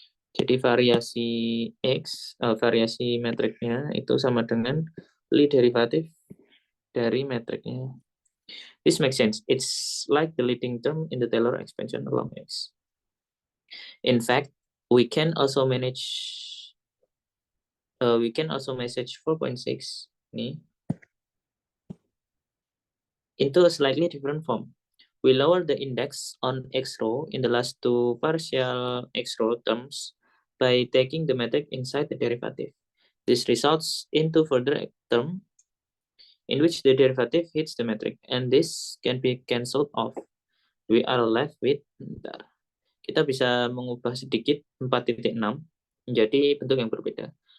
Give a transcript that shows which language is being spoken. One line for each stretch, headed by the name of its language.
Indonesian: Jadi variasi X, variasi metriknya itu sama dengan Lie derivatif dari metriknya.
English: This makes sense. It's like the leading term in the Taylor expansion along X. In fact, we can also message 4.6 nih into a slightly different form. We lower the index on X row in the last two partial X row terms by taking the metric inside the derivative. This results into further term in which the derivative hits the metric, and this can be cancelled off. We are left with,
Indonesian: kita bisa mengubah sedikit 4.6 menjadi bentuk yang berbeda.